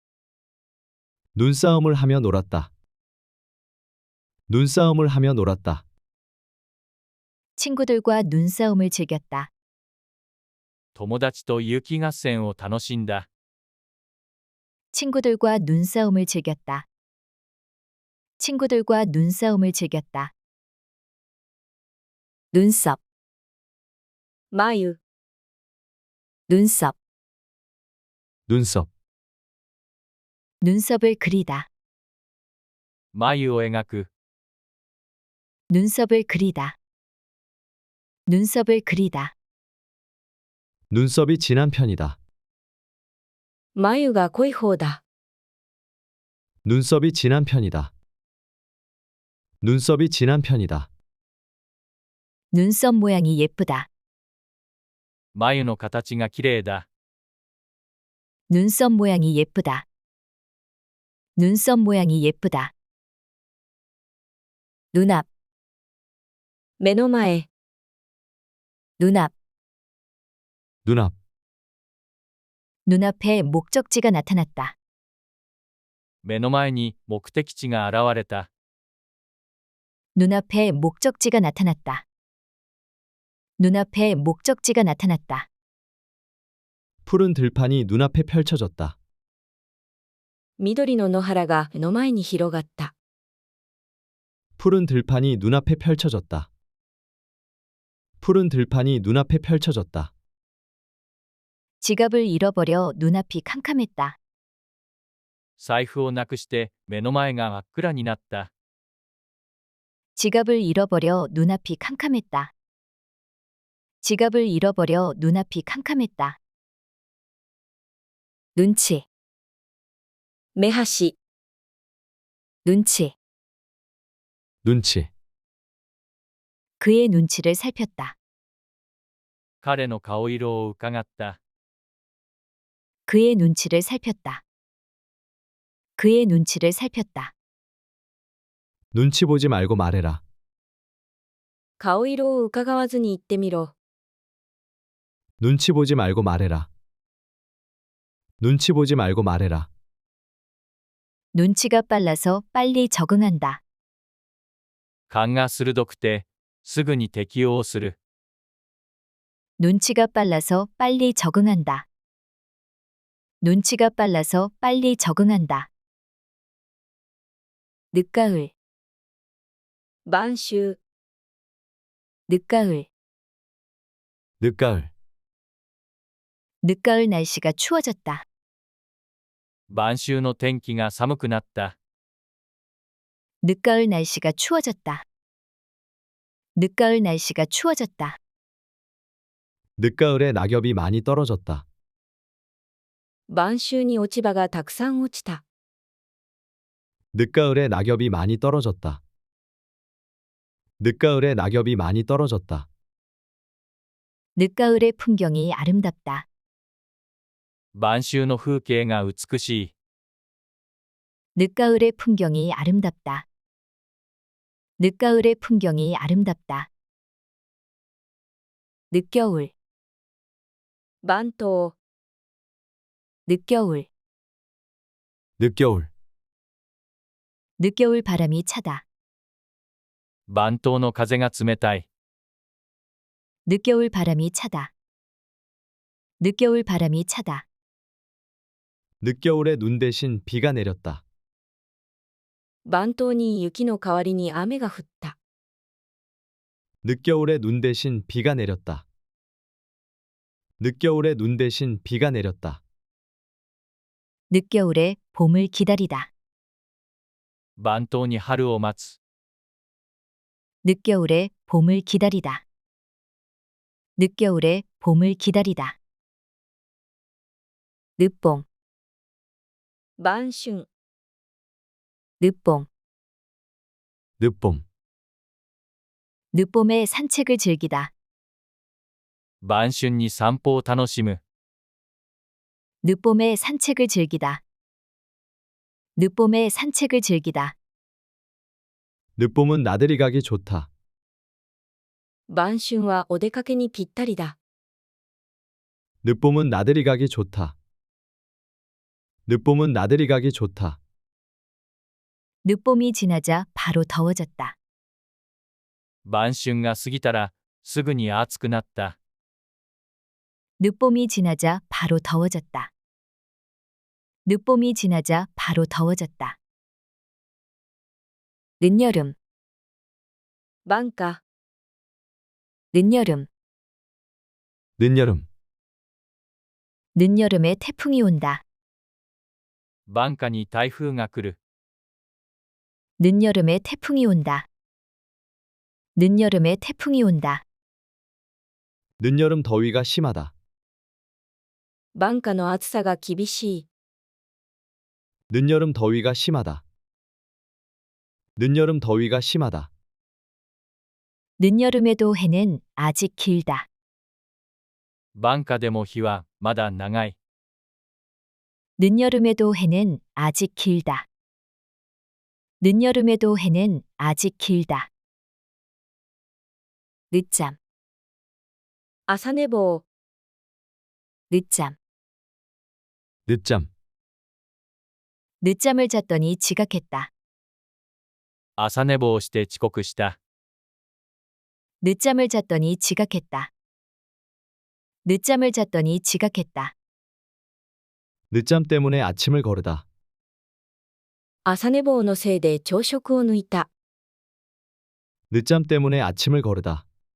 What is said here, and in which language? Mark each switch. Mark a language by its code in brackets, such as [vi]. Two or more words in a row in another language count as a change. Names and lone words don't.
[ko] 눈싸움을 하며 놀았다. 눈싸움을 하며 놀았다. 친구들과 눈싸움을 즐겼다. [ja] 友達と雪合戦を楽しんだ。 [ko] 친구들과 눈싸움을 즐겼다. 친구들과 눈싸움을 즐겼다. 눈썹, [ja] 眉、 [ko] 눈썹, 눈썹, 눈썹을 그리다. [ja] 眉を描く。 [ko] 눈썹을 그리다. 눈썹을 그리다. 눈썹이 진한 편이다. [ja] 眉が濃い方だ。 [ko] 눈썹이 진한 편이다. 눈썹이 진한 편이다. 눈썹 모양이 예쁘다. [ja] 眉の形がきれいだ。 [ko] 눈썹 모양이 예쁘다. 눈썹 모양이 예쁘다. 눈앞, [ja] 目の前、 [ko] 눈앞. 눈앞, 눈앞에 목적지가 나타났다. [ja] 目の前に目的地が現れた。 [ko] 눈앞에 목적지가 나타났다. 눈앞에 목적지가 나타났다. 푸른 들판이 눈앞에 펼쳐졌다. [ja] 緑の野原が目の前に広がった。 [ko] 푸른 들판이 눈앞에 펼쳐졌다. 푸른 들판이 눈앞에 펼쳐졌다. 지갑을 잃어버려 눈앞이 캄캄했다. [ja] 財布をなくして目の前が真っ暗になった。 [ko] 지갑을 잃어버려 눈앞이 캄캄했다. 지갑을 잃어버려 눈앞이 캄캄했다. 눈치, [ja] 目端、 [ko] 눈치. 눈치, 그의 눈치를 살폈다. [ja] 彼の顔色を伺った。 [ko] 그의 눈치를 살폈다. 그의 눈치를 살폈다. 눈치 보지 말고 말해라. [ja] 顔色を伺わずに言ってみろ。 [ko] 눈치 보지 말고 말해라. 눈치 보지 말고 말해라. 눈치가 빨라서 빨리 적응한다. [ja] 勘が鋭くて、すぐに適応する。 [ko] 눈치가 빨라서 빨리 적응한다. 눈치가 빨라서 빨리 적응한다. 늦가을, [ja] 晩秋、 [ko] 늦가을, 늦가을, 늦가을 날씨가 추워졌다. [ja] 晩秋の天気が寒くなった。 [ko] 늦가을 날씨가 추워졌다. 늦가을 날씨가 추워졌다. 늦가을에 낙엽이 많이 떨어졌다. [ja] 晩秋に落ち葉がたくさん落ちた。 [ko] 늦가을에 낙엽이 많이 떨어졌다. 늦가을에 낙엽이 많이 떨어졌다. 늦가을의 풍경이 아름답다. [ja] 晩秋の風景が美しい。 [ko] 늦가을의 풍경이 아름답다. 늦가을의 풍경이 아름답다. 늦겨울, [ja] 晩冬、 [ko] 늦겨울, 늦겨울, 늦겨울 바람이 차다. [ja] 晩冬の風が冷たい。 [ko] 늦겨울 바람이 차다. 늦겨울 바람이 차다. 늦겨울에 눈 대신 비가 내렸다. [ja] 晩冬に雪の代わりに雨が降った。 [ko] 늦겨울에 눈 대신 비가 내렸다. 늦겨울에 눈 대신 비가 내렸다. 늦겨울에 봄을 기다리다. [ja] 晩冬に春を待つ。 [ko] 늦겨울에 봄을 기다리다. 늦겨울에 봄을 기다리다. 늦봉, [ja] 晩春、 [ko] 늦봉, 늦봄, 늦봄에 산책을 즐기다. [ja] 晩春に散歩を楽しむ。 [ko] 늦봄에 산책을 즐기다. 늦봄에 산책을 즐기다. 늦봄은 나들이 가기 좋다. [ja] 晩春はお出かけにぴったりだ。 [ko] 늦봄은 나들이 가기 좋다. 늦봄은 나들이 가기 좋다. 늦봄이 지나자 바로 더워졌다. [ja] 晩春が過ぎたら、すぐに暑くなった。 [ko] 늦봄이 지나자 바로 더워졌다. 늦봄이 지나자 바로 더워졌다. 늦여름, [ja] 晩夏、 [ko] 늦여름, 늦여름, 늦여름에 태풍이 온다. [ja] 晩夏に台風が来る。 [ko] 늦여름에 태풍이 온다. 늦여름에 태풍이 온다. 늦여름 더위가 심하다. [ja] 晩夏の暑さが厳しい。 [ko] 늦여름 더위가 심하다. 늦여름 더위가 심하다. 늦여름에도 해는 아직 길다. [ja] 晩夏でも日はまだ長い。 [ko] 늦여름에도 해는 아직 길다. 늦여름에도 해는 아직 길다. 늦잠, [ja] 朝寝坊、 [ko] 늦잠, 늦잠, 늦잠을 잤더니 지각했다. [ja] 朝寝坊して遅刻した。 [ko] 늦잠을 잤더니 지각했다. 늦잠을 잤더니 지각했다. 늦잠 때문에 아침을 거르다. [ja] 朝寝坊のせいで朝食を抜いた。 [ko] 늦잠 때문에 아침을 거르다.